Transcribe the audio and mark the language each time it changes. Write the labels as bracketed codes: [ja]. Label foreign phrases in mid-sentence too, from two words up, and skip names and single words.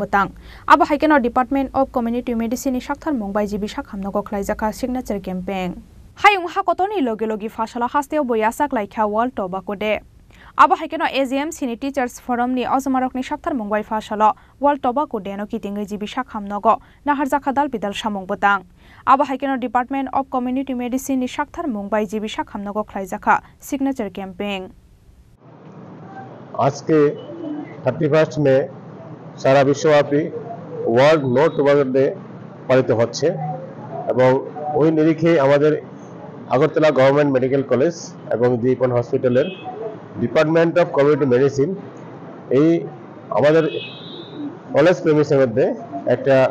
[trp] batang aba haikeno Department of Community Medicine ni Shaktar Mumbai jibi shakham no goklai jaka [en] signature campaign [trp] hayung hakotoni logi fasalo hasteo boyasak laikha World Tobacco Day aba haikeno AGM Sini Teachers Forum ni Osmarok ni Shaktar Mumbai Fasalo World Tobacco Day no kitingai jibi shakham no go na harja khatal bidal samung batang aba haikeno Department of Community Medicine ni Shaktar Mumbai jibi shakham no goklai jaka [en] signature campaign [hi] आज के [bn] 31 মে সারা বিশ্বব্যাপী ওয়ার্ল্ড নো টোবাকো ডে পালিত হচ্ছে এবং ওই নিরিখে আমাদের আগরতলা গভর্নমেন্ট মেডিকেল কলেজ এবং দীপন হসপিটালের ডিপার্টমেন্ট অফ কমিউনিটি মেডিসিন এই আমাদের [en] college premises [bn] মধ্যে একটা